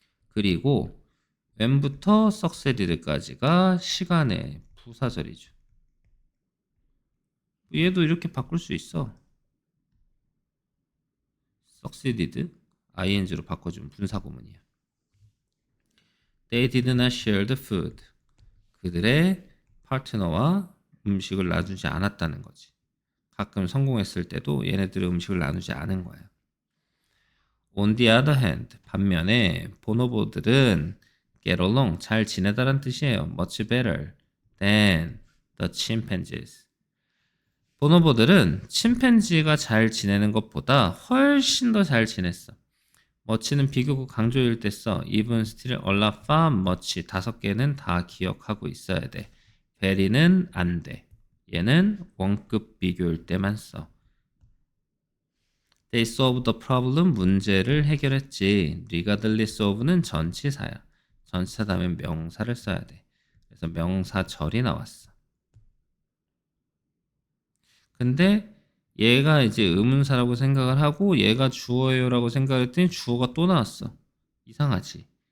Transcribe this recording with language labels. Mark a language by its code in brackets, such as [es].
[ko] 그리고 when부터 succeeded까지가 시간의 부사절이죠. 얘도 이렇게 바꿀 수 있어. succeeded, ing로 바꿔주면 분사구문이야. [en] They did not share the food. [ko] 그들의 파트너와 음식을 나누지 않았다는 거지. 가끔 성공했을 때도 얘네들의 음식을 나누지 않은 거야. [en] On the other hand, [ko] 반면에 보노보들은 [en] get along, [ko] 잘 지내다란 뜻이에요. [en] much better than the chimpanzees. [ko] 보노보들은 침팬지가 잘 지내는 것보다 훨씬 더 잘 지냈어. much는 비교구 강조일 때 써. [en] even, still, a lot, far, much [ko] 5개는 다 기억하고 있어야 돼. very는 안 돼. 얘는 원급 비교일 때만 써. [en] They solved the problem, [ko] 문제를 해결했지. regardless of는 전치사야. 전치사 다음에 명사를 써야 돼. 그래서 명사절이 나왔어. 근데 얘가 이제 의문사라고 생각을 하고 얘가 주어예요라고 생각했더니 주어가 또 나왔어. 이상하지?